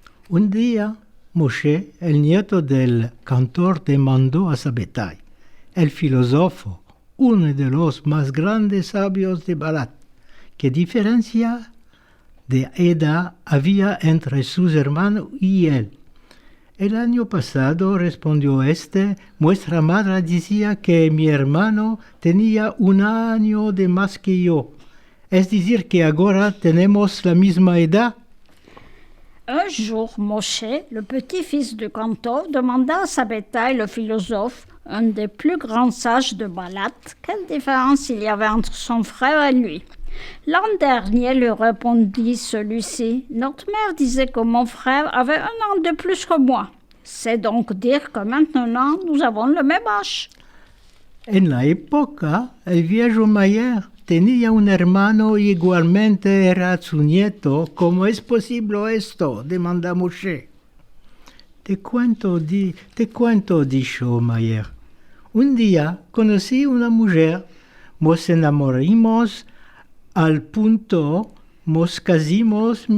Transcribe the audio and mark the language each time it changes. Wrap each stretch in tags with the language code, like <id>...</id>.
<lad>Un día, Moshe, el nieto del cantor, demandó a Sabbatai, el filósofo, uno de los más grandes sabios de Balat, qué diferencia de edad había entre sus hermanos y él. El año pasado, respondió nuestra madre decía que mi hermano tenía un año de más que yo. Es decir, que ahora tenemos la misma edad.</lad> <fr>Un jour, Moshe, le petit-fils du cantor, demanda à Sabbatai, le philosophe, un des plus grands sages de Balat, quelle différence il y avait entre son frère et lui. L'an dernier, lui répondit celui-ci, notre mère disait que mon frère avait un an de plus que moi. C'est donc dire que maintenant, nous avons le même âge.</fr> <lad>En la época, el viejo Mayer tenía un hermano y igualmente era su nieto. ¿Cómo es posible esto?, demanda Moshe. Te cuento, dijo Mayer. Un día conocí una mujer, nos enamoramos al punto, nos casimos.</lad>